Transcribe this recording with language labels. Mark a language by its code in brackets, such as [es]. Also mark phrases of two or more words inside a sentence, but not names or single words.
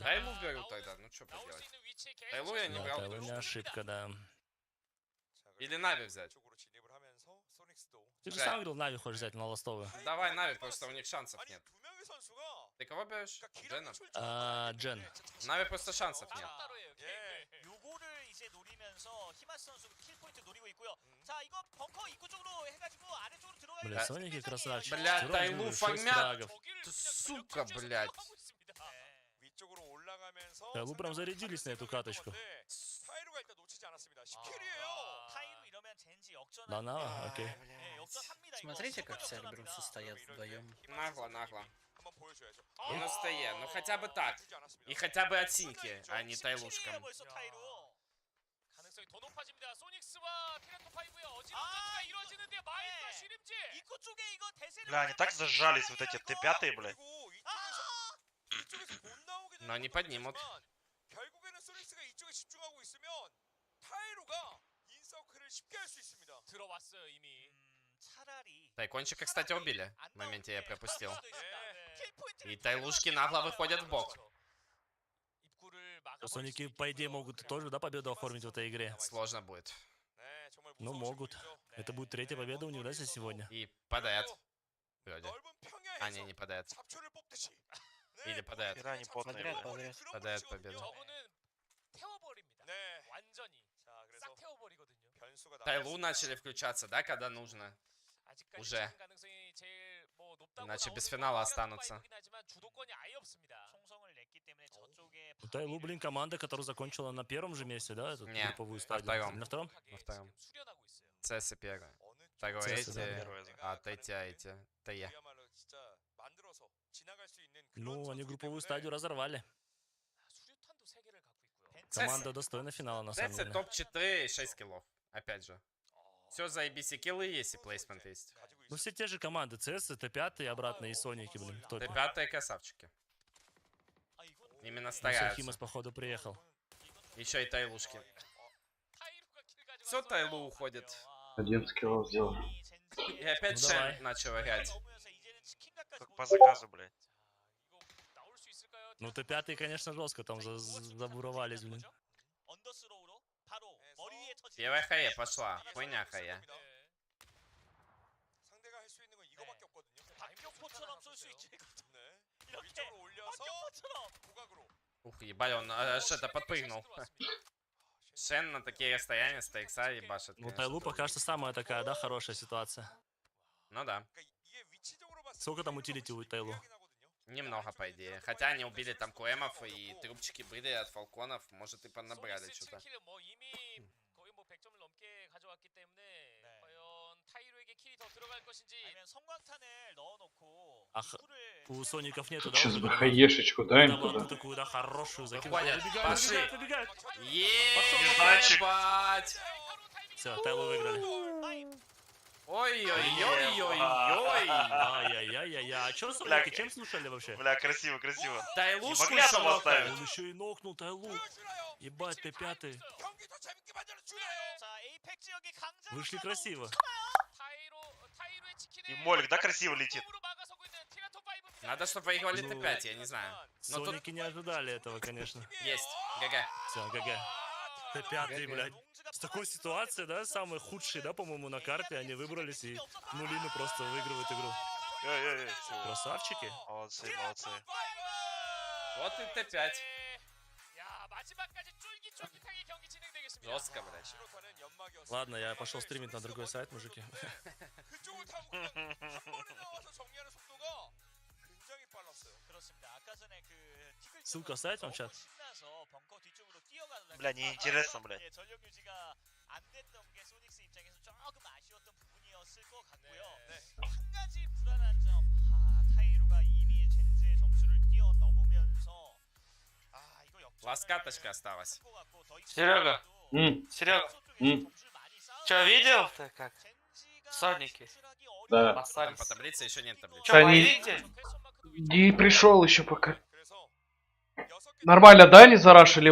[ru] Тайлу беру тогда, ну что поделать. Тайлу я не Да, брал. Тайлу не ошибка, да. Или Нави взять. Ты же сам говорил, Нави хочешь взять на ластовую. Давай Нави, просто у них шансов нет. Ты кого берешь? Джена? Джен. Нави просто шансов нет. [ko] 요거를 이제 노리면서 히마스 선수 킬 포인트 노리고 있고요. 자, 이거 벙커 입구 쪽으로 해가지고 아래쪽으로 들어가. [ru] Бля, Соники красавчик. Бля, Вчера Тайлу было 6 фармят. фрагов. Сука, блядь. [ko] 위쪽으로 올라가면서 [ru] Тайлу прям зарядились на эту каточку. [ko] 타이루가 일단 놓치지 않았습니다. 10킬이에요. 타이루 이러면 젠지 역전. [ru] Да, на, окей. [ko] 네, 역전합니다. 이거. [ru] Смотрите, как все альбрусы стоят вдвоем. Нагло, нагло. [ko] 한번 보여줘야죠. [ru] И на стее, ну хотя бы так. И хотя бы от синьки, а не тайлушкам. [ko] 벌써 타이루. 가능성이 더 높아집니다. 소닉스와 피라토 5의 어지러운 전투가 이루어지는데 마인과 쉬림지. 입구 쪽에 이거 대세를. [ru] Бля, они так зажались, вот эти Т5, блядь. [ko] 이쪽에서 못 나오게 [ru] Но они поднимут. [ko] 결국에는 소닉스가 이쪽에 집중하고 있으면 타이루가 인서클을 쉽게 할 수 있습니다. 들어왔어요 이미. 차라리. [ru] Тайкончика, кстати, убили. В моменте я пропустил. И тайлушки нагло выходят в бок. Соники, по идее, могут тоже, да, победу оформить в этой игре? Сложно будет. Ну, могут. Это будет 3-я победа у них, да, сегодня? И падает. Вроде. А, не падает. Или падает. Хера не потные, бля. Падает победа. [ko] 태워버립니다. 네, 완전히. 자, 그래서 싹 태워버리거든요. 변수가 [ru] Тайлу начали включаться, да, когда нужно? [ko] 아직까지 [ru] Уже. [ko] 지금 가능성이 제일 뭐 높다고 [ru] Иначе без [ko] 나오는 [ru] финала [ko] 건 [ru] останутся. [ko] 파이브긴 하지만 주도권이 아예 없습니다. 총성을 냈기 때문에 저쪽에 [ru] Ну, Тайлу, блин, команда, которая закончила на первом же месте, да, эту Не, групповую на стадию? втором. На втором? На втором. [ko] 수련하고 있어요. [ru] Цессы первое. Второе Цессы, эти, да. а третье эти. ТЕ. [ko] 그야말로 진짜 만들어서 지나갈 수 있는 [ru] Ну, они групповую стадию разорвали. [ko] 수류탄도 3개를 갖고 있고요. [ru] Команда достойна финала, на самом Цессы деле. топ-4 и 6 киллов. Опять же. Все за ABC киллы есть и плейсмент есть. Ну, все те же команды. CS, Т5 и обратно, и Соники, блин, в топе. Т5 красавчики. Именно Ну, всё, стараются. Химас, походу, приехал. Еще и тайлушки. Все тайлу уходит. 11 килов сделал. И опять Ну, Шен давай. начал играть. Как по заказу, блядь. Ну, Т5, конечно, жестко там забуровались, блин. [ko] 언더스로우로 바로 머리 위에 터지. [ru] Первая хае пошла. Хуйня хае. [ko] 상대가 할 수 있는 건 이거밖에 없거든요. 박격포처럼 쏠 수 있죠. 네. 이렇게 위쪽으로 올려서 박격포처럼. 고각으로. [ru] Ух, ебать, он что-то подпрыгнул. Шен на такие расстояния с TX ебашит. Ну, конечно. Тайлу пока что самая такая, да, хорошая ситуация. Ну да. Сколько там утилити у Тайлу? Немного, по идее. Хотя они убили там куэмов и трубчики были от фалконов. Может и понабрали что-то. [ko] 7킬은 뭐 이미 거의 뭐 100점을 넘게 가져왔기 때문에 과연 타이루에게 킬이 더 들어갈 것인지. 아니면 성광탄을 넣어놓고 [ru] Ах, у Соников нету, да? Сейчас уже бы гранат? хаешечку, да, им Там вот туда. такую, да, хорошую закинул. Выходят, Выбегает, пошли. выбегает, выбегает. Ебать! Все, Тайлу выиграли. Ой-ой-ой-ой-ой! Ай-яй-яй-яй-яй. А чё Соники, чем слушали вообще? Бля, красиво, красиво. Тайлушку Не могли еще одного оставить? Он еще и нокнул Тайлу. Ебать, Т5. [ko] 경기 더 재밌게 만들어줘요. 자, 에이펙 지역이 강자. [ru] Вышли красиво. [ko] 타이루의 치킨에 [ru] И Молик, да, красиво летит. [ko] 막아서고 있는 티라토 5. [ru] Надо, чтобы выиграли Ну, Т5, я не знаю. Но тут Соники не ожидали этого, конечно. есть. ГГ. Все, ГГ. Т5, блядь. С такой ситуацией, да, самые худшие, да, по-моему, на карте, они выбрались и нулины просто выигрывают игру. Эй-эй-эй. Красавчики. Молодцы, молодцы. Вот и Т5. [ko] 야, 마지막까지 쫄깃쫄깃하게 경기 진행되겠습니다. [ru] Жестко, блядь. [ko] 시로타는 연막이었습니다. [ru] Ладно, я пошел стримить на другой сайт, мужики. [ko] 그쪽을 타고 그냥 한 번에 나와서 정리하는 속도가 굉장히 빨랐어요. 그렇습니다. 아까 전에 그 티글 [ru] Ссылка в сайт вам сейчас. [ko] 신나서 벙커 뒤쪽으로 뛰어가는. [ru] Бля, неинтересно, блядь. [ko] 예, 전력 유지가 안 됐던 게 소닉스 입장에서 조금 아쉬웠던 부분이었을 것 같고요. 한 가지 불안한 점, 타이루가 이미 젠지의 점수를 뛰어넘으면서 이거 역전. [ru] Ласкаточка осталась. Серега, Серега, что видел ты как? Соники. Да. Там Остались. по таблице еще нет таблицы. Что, Они- поедете? Не пришел еще пока. Нормально, да, они зарашили, вышли?